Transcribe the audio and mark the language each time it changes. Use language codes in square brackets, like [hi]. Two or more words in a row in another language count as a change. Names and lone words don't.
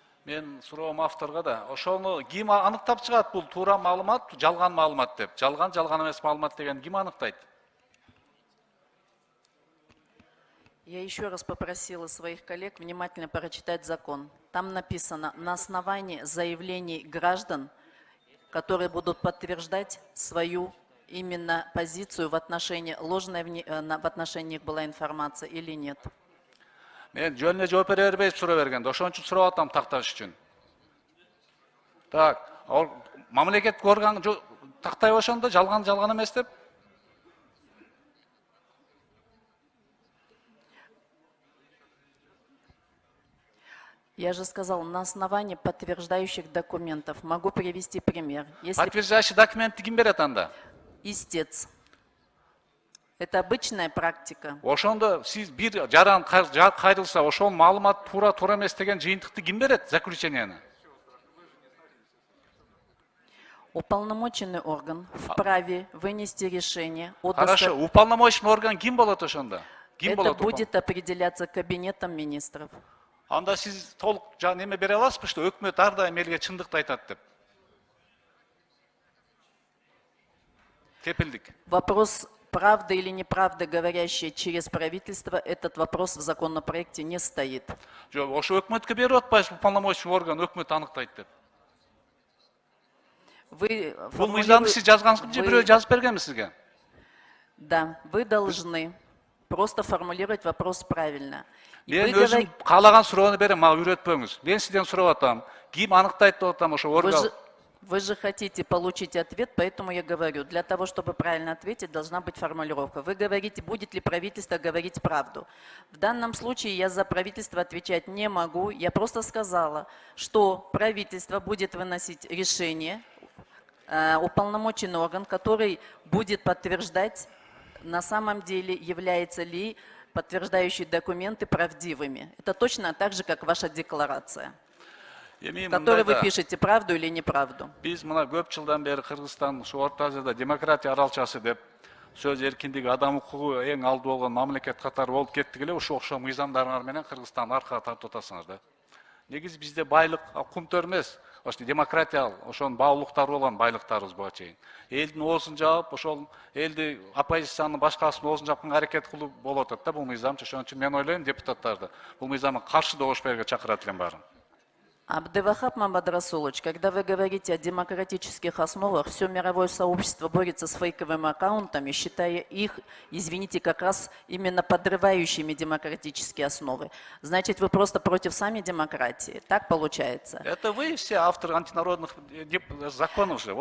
[ky] Мен суроом авторга да. Ошону ким аныктап чыгат бул туура маалымат, жалган маалымат деп. Жалган эмес маалымат деген ким аныктайт? [ru] Я еще раз попросила своих коллег внимательно прочитать закон. Там написано: на основании заявлений граждан, которые будут подтверждать свою именно позицию в отношении ложной, в отношении них была информация или нет. [ky] Мен жөнүнө жооп бере бербей суроо бергенде, ошон үчүн сурап атам такташ үчүн. Так, мамлекеттик орган тактай ошондо жалган эмес деп. [ru] Я же сказал, на основании подтверждающих документов. Могу привести пример. Подтверждающий документы [ky] ким берет анда? [ru] Истец. Это обычная практика. [ky] Ошондо сиз бир жаран кайрылса, ошол маалымат туура эмес деген жыйынтыкты ким берет, заключенияны? [ru] Уполномоченный орган вправе вынести решение о Хорошо, уполномоченный орган [ky] ким болот ошондо? [ru] Это будет определяться Кабинетом министров. [ky] Анда сиз толук неме бере аласызбы, что өкмөт ар дайым элге чындыкты айтат деп? Кепилдик. [ru] Вопрос правда или неправда, говорящая через правительство, этот вопрос в законопроекте не стоит. [ky] Жок, ошо өкмөткө берип атпайсызбы, [ru] уполномоченный орган [ky] өкмөт аныктайт деп? Бул мыйзамды сиз жазгансызбы же бирөө жазып бергенби сизге? [ru] Да, вы должны просто формулировать вопрос правильно. [ky] Мен өзүм каалаган суроону берем, мага үйрөтпөңүз. Мен сизден сурап атам, ким аныктайт деп атам ошо орган. [ru] Вы же хотите получить ответ, поэтому я говорю, для того, чтобы правильно ответить, должна быть формулировка. Вы говорите, будет ли правительство говорить правду. В данном случае я за правительство отвечать не могу. Я просто сказала, что правительство будет выносить решение, уполномоченный орган, который будет подтверждать, на самом деле являются ли подтверждающие документы правдивыми. Это точно так же, как ваша декларация, в которой вы пишете правду или неправду. [ky] Биз мына көп жылдан бери Кыргызстан ушу Орто Азияда демократия аралчасы деп, сөз эркиндиги, адам укугу эң алды болгон мамлекет катары болуп кеттик эле, ушу окшо мыйзамдарыңар менен Кыргызстанды аркага тартып атасыңар да. Негизи бизде байлык кум төр эмес, ошо демократия, ошонун баалуулуктары болгон байлыктарыбыз буга чейин. Элдин оозун жаап, ошол элди оппозициянын башкасынын оозун жапканга аракет кылуу болуп атат да бул мыйзам. Ошон үчүн мен ойлойм, депутаттарды бул мыйзамга каршы добуш берүүгө чакырат элем баарын. Абдывахап Мамадрасулович, [ru] когда вы говорите о демократических основах, все мировое сообщество борется с фейковыми аккаунтами, считая их, извините, как раз именно подрывающими демократические основы. Значит, вы просто против сами демократии. Так получается? Это вы все авторы антинародных законов же.